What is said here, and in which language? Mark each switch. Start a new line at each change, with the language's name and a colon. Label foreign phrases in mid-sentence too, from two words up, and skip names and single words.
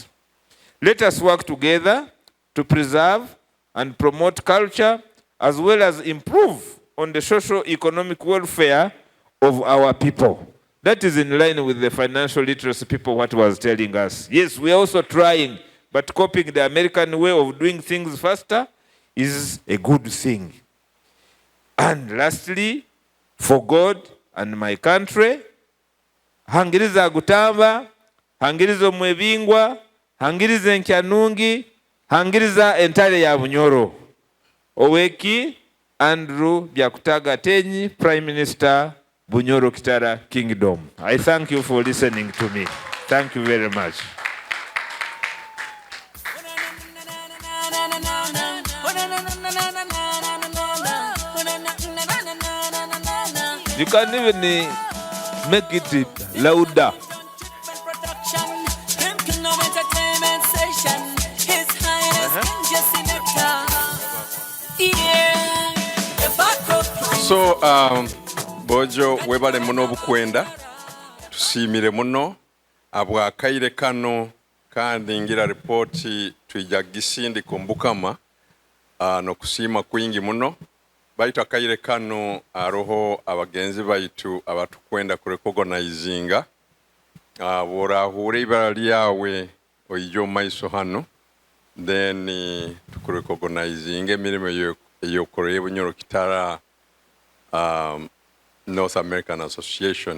English: Let us work together to preserve and promote culture as well as improve on the socio-economic welfare of our people. That is in line with the financial literacy people what was telling us. Yes, we are also trying, but copying the American way of doing things faster is a good thing. And lastly, for God and my country,
Nyoro: hangiriza gutamba, hangiriza omwebingwa, hangiriza enkyanungi, hangiriza entale ya bunyoro.
English: Oweki Andrew Byakutaga Tenyi, Prime Minister, Bunyoro Kitara Kingdom. I thank you for listening to me. Thank you very much. You can even make it louder. So,
Nyoro: Bojo, webale muno obukwenda, tusiimire muno, abwakaire kano, kandi ngira reporti tuija gisindi kumbukama, n'okusiima kwingi muno. Baitu akaire kano aroho abagenzi baitu abatukwenda kurecognizinga, bworahure ibara lyawe oijo maiso hano, then tukurecognizinga emirimo eyokoreye Bunyoro Kitara North American Association.